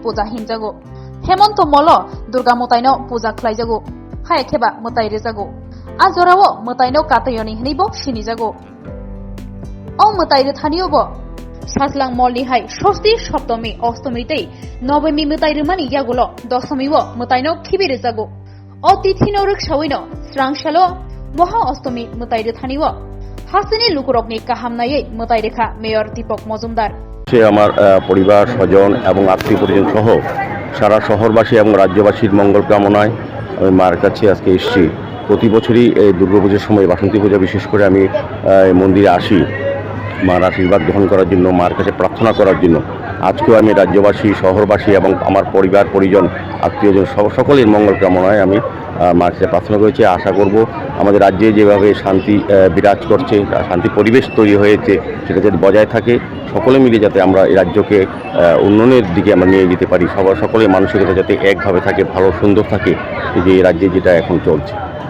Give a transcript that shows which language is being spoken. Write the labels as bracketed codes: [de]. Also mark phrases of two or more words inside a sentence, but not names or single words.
[trp] puja hinjago Hemonto molo Durga motai no puja khlaijago hai kheba motai rijago Ajorawo motai no katayoni hnibo shinijago O motai rithaniobo Saslang molli hai shosti soptomi ostomi tei nobemi mutai rimani yagulo dosamiwo mutai no khibire jago o tithino rukshawino srangshalo moha ostomi mutai rithaniwo hasini lukurokni kahamnaye mutai rekha mayor Deepak Mojumdar [bn] সে আমার পরিবার স্বজন এবং আত্মীয় পরিজন সহ সারা শহরবাসী এবং রাজ্যবাসীর মঙ্গল কামনায় আমি মার কাছে আজকে এসেছি প্রতি বছরই এই দুর্গাপূজার সময় বাসন্তী পূজা বিশেষ করে আমি মন্দিরে আসি মার আশীর্বাদ গ্রহণ করার জন্য মার কাছে প্রার্থনা করার জন্য আজকেও আমি রাজ্যবাসী শহরবাসী এবং আমার পরিবার পরিজন আত্মীয়জন সকলের মঙ্গল কামনায় আমি মার কাছে প্রার্থনা করেছি আশা করব আমাদের রাজ্যে যেভাবে শান্তি বিরাজ করছে শান্তি পরিবেশ তৈরি হয়েছে সেটা যাতে বজায় থাকে সকলে মিলে যাতে আমরা এই রাজ্যকে উন্নয়নের দিকে আমরা নিয়ে যেতে পারি সকলের মানসিকতা যাতে একভাবে থাকে ভালো সুন্দর থাকে যে এই রাজ্যে যেটা এখন চলছে